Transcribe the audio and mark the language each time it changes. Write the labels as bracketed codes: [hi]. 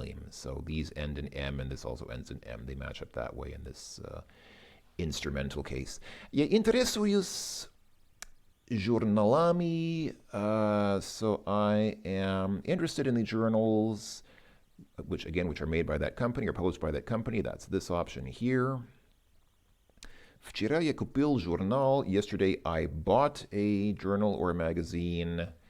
[en] So these end in M and this also ends in M. They match up that way in this instrumental case. [ru] Я интересуюсь журналами. [en] So I am interested in the journals which are made by that company or published by that company. That's this option here. [ru] Вчера я купил журнал. [en] Yesterday I bought a journal or a magazine.